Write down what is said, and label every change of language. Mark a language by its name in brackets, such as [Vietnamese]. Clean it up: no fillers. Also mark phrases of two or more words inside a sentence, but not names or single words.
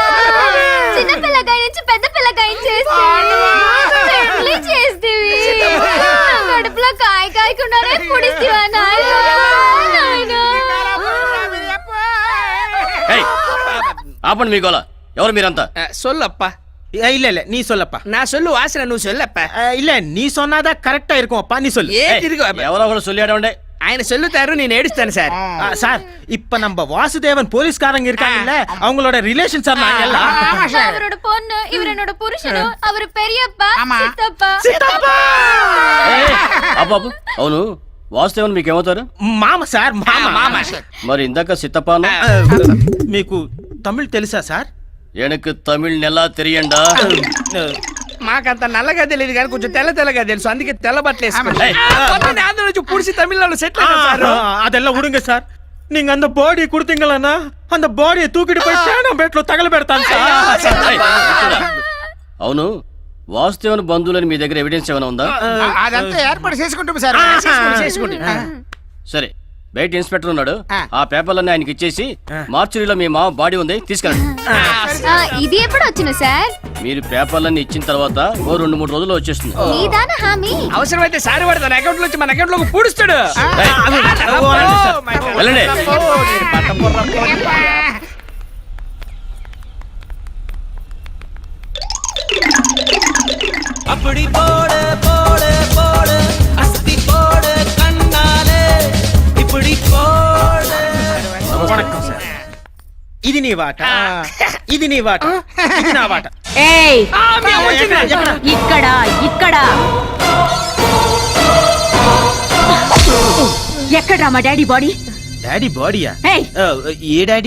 [Telugu] చిన్న పిల్లకాయ నుంచి పెద్ద పిల్లకాయ చేస్తేవి కడుపులో కాయ కాయకుండానే పొడిస్తేవా నాయనా? ఆపండి మీ గోల. ఎవరు మీరంతా? [Tamil] సొల్లప్ప. இல்ல இல்ல நீ சொல்லப்பா. நான் சொல்லு வாசனை నువ్వు சொல்லப்ப. இல்ல நீ சொன்னாதான் கரெக்டா இருக்கும் அப்பா, நீ சொல்லு. [Telugu] ఏ తిరుగు ఎవరో ఒకరు సొల్లియాడండి. ఆయన சொல்லுతారు, నేను ఏడుస్తాను సార్. [Tamil] சார் இப்ப நம்ம வாசுதேவன் போலீஸ்காரங்க இருக்காங்கல்ல, அவங்களோட ரிலேஷன் சார் நாங்க எல்லாம். அவரோட பொண்ணு, இவர் என்னோட புருஷனு, அவர் பெரியப்பா, சித்தப்பா. [Telugu] అబ్బాబు, అవును వాసుదేవన్ మీకేమవుతారు? మామ సార్, మామ. మరి ఇందాక సిత్తప్ప అన్నా? మీకు తమిళ్ తెలుసా సార్? ఎనకు తమిళ్ నెలా తెలియండా? మాకంత నల్లగా తెలియదు కానీ కొంచెం తెల్లగా తెలుసు, అందుకే తెల్ల బట్టలు వేసుకుని ఆంధ్ర నుంచి పుడిసి తమిళనాడు సెటిల్ అయ్యారు. [Tamil] அதெல்லாம் விடுங்க சார். நீங்க அந்த பாடி கொடுத்தீங்களா, அந்த பாடியை தூக்கிட்டு போய் சேனம்பేటలో [Telugu] తగలబెడతాను సార్. అవును, వాసుదేవన్ బంధువులని మీ దగ్గర ఎవిడెన్స్ ఏమైనా ఉందా? అదంతా ఏర్పాటు చేసుకుంటాం సార్. సరే, బయట ఇన్స్పెక్టర్ ఉన్నాడు, ఆ పేపర్లన్నీ ఆయనకి ఇచ్చేసి మార్చురీలో మీ మామ బాడీ ఉంది తీసుకెళ్ళండి. ఇది ఎప్పుడు వచ్చిన సార్? మీరు పేపర్లన్నీ ఇచ్చిన తర్వాత ఓ 2-3 రోజుల్లో వచ్చేస్తుంది. నీదాన హామీ. అవసరమైతే సారి వాడు తన అకౌంట్ నుంచి మన అకౌంట్ లోకి పూడుస్తాడు. వెళ్ళండి. [Tamil] அப்படி போடு போடு போடு அஸ்தி போடு கண்ணாலே இப்படி போடு. வணக்கம் சார். [Telugu] ఇది నీ వాట, ఇది నీ వాట, ఇది నా వాట. ఏయ్ ఇక్కడ ఇక్కడ ఎక్కడ్రా మా డాడీ బాడీ? డాడీ బాడీయా? ఏయ్ ఏ డాడీ?